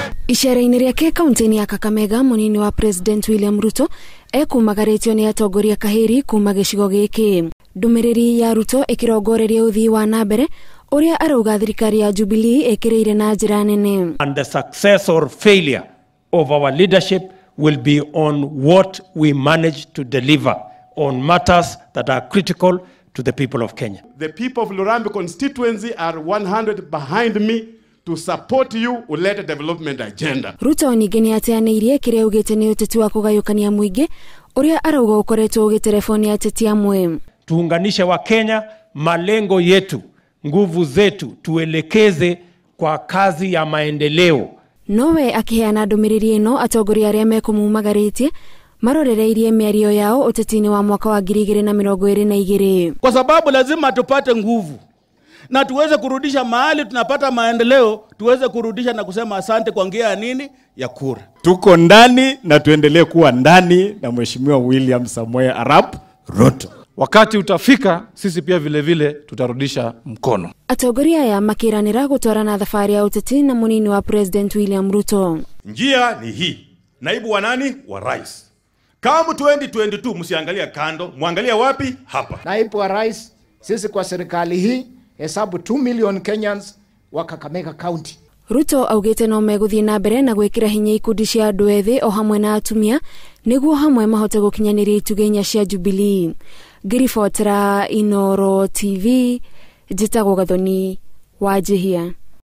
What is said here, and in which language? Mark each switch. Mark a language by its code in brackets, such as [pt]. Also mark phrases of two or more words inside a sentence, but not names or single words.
[ki] Ishara-ini riake kaunti-ini ya Kakamega, Munini wa President William Ruto ekumagaritio ni atongoria kahiri kuma gicigo giki. Ndumiriri ya Ruto ikirongoreria uthii wa nambere uria arauga thirikari ya Jubilee ikirire na njira nene. [en] And the success or failure of our leadership will be on what we manage to deliver on matters that are critical to the people of Kenya. The people of Lurambi constituency are 100 behind me to support you ulete development agenda. [ki] Ruto ningine ateanirie kiria ugite ni uteti wa kugayukania muingi uria arauga ukoretwo ugitelefoni ateti amwe. [sw] Tuunganishe wa Kenya, malengo yetu, nguvu zetu tuelekeze kwa kazi ya maendeleo. [ki] Nowe akiheana ndumiriri ino atongoria aria mekumumagaritie marorereirie miario yao utetini wa mwaka wa 2022. [sw] Kwa sababu lazima tupate nguvu na tuweze kurudisha mahali tunapata maendeleo, tuweze kurudisha na kusema asante kwa njia ya nini? Ya kura. Tuko ndani na tuendelee kuwa ndani na Mheshimiwa William Samoei Arap Ruto. Wakati utafika sisi pia vile vile tutarudisha mkono. [ki] Atongoria ya makiranira gutwarana thafari ya uteti na Munini wa President William Ruto. [sw] Njia ni hii. Naibu wa nani? Wa rais. Kama 2022 msiangalia kando, muangalia wapi? Hapa. Naibu wa rais, sisi kwa serikali hii hesabu 2 [en] million Kenyans [sw] wa Kakamega County. [ki] Ruto augite no meguthii na mbere na gwikira hinya ikundi cia andu ethi o hamwe na atumia niguo hamwe mahote gukinyaniria itugenya cia Jubilee. Ngiribotera Inoro TV, njitagwo Gathoni Wanjihia.